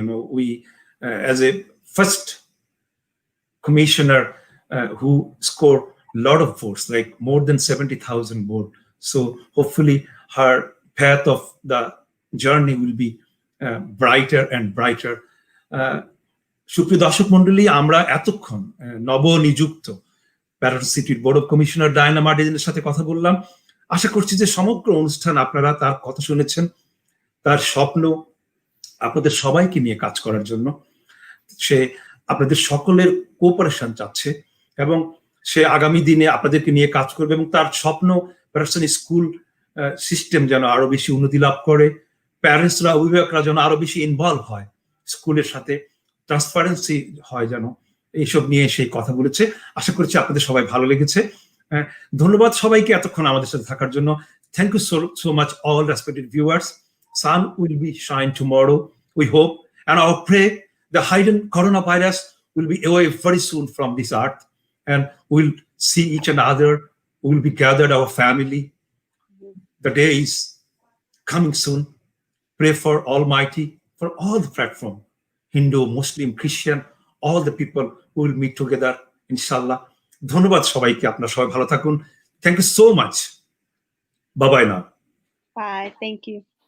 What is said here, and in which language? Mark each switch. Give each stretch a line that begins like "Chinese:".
English: We as a first commissioner who scored a lot of votes, like more than 70,000 votes. So hopefully her path of the journey will be brighter and brighter.
Bangla: সুপ্রিয় দর্শক মন্ডলী, আমরা এতক্ষণ নবনিযুক্ত Patterson সিটির board of commissioner Diana মার্টিনেজের সাথে কথা বললাম। আশা করছি যে সমগ্র অনুষ্ঠান আপনারা তার কথা শুনেছেন, তার স্বপ্ন আপনাদের সবাইকে নিয়ে কাজ করার জন্য। সে আপনাদের সকলের কোঅপারেশন চাচ্ছে এবং সে আগামী দিনে আপনাদেরকে নিয়ে কাজ করবে, এবং তার স্বপ্ন প্যাটারসন স্কুল সিস্টেম যেন আরো বেশি উন্নতি লাভ করে, প্যারেন্টসরা, অভিভাবকরা যেন আরো বেশি ইনভলভ হয় স্কুলের সাথে, ট্রান্সপারেন্সি হয় যেন, এইসব নিয়ে সেই কথা বলেছে। আশা করছি আপনাদের সবাই ভালো লেগেছে। ধন্যবাদ সবাইকে এতক্ষণ আমাদের সাথে থাকার জন্য।
English: Thank you so much all respected viewers. Sun will be shine tomorrow, we hope, and I pray the hidden coronavirus will be away very soon from this earth, and we'll see each another. We will be gathered, our family. The day is coming soon. Pray for Almighty, for all the platform, Hindu, Muslim, Christian, all the people who will meet together, inshallah.
Bangla: ধন্যবাদ সবাইকে, আপনারা সবাই ভালো থাকুন।
English: Thank you so much. Bye bye now. Bye. Thank you.